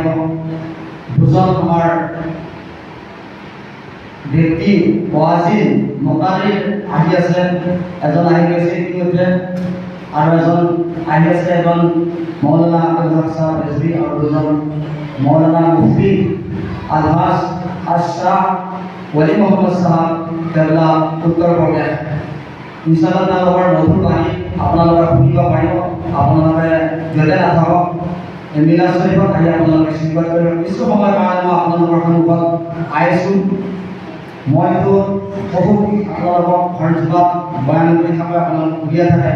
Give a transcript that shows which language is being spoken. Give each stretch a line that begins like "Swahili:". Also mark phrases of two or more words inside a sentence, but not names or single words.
Assamese: দুজন আমাৰ ব্যক্তি ওয়াজিন মুকাৰিৰ আহি আছে। এজন আহি গৈছে ইতিমধ্যে আৰু এজন আহি আছে। এজন মৌলানা আব্দুল হক সাহেব ৰিজভী আৰু দুজন মৌলানা মুফতি আলহাজ আশৰাফ ওলি মোহাম্মদ সাহেব কেবলা উত্তৰ প্ৰদেশ। ইনশাআল্লাহ তেওঁলোকৰ নতুন বাণী আপোনালোকে শুনিব পাৰিব। আপোনালোকে য'তে নাথাকক মিলাদ শৰীফত আহি আপোনালোকে স্বীকাৰ কৰিব। কিছু সময়ৰ কাৰণে মই আপোনালোকৰ সন্মুখত আহিছোঁ। মইতো বহুত আপোনালোকক ঘৰজোপাত বয়ান কৰি থাকোঁ, আপোনালোক শুনিয়ে থাকে।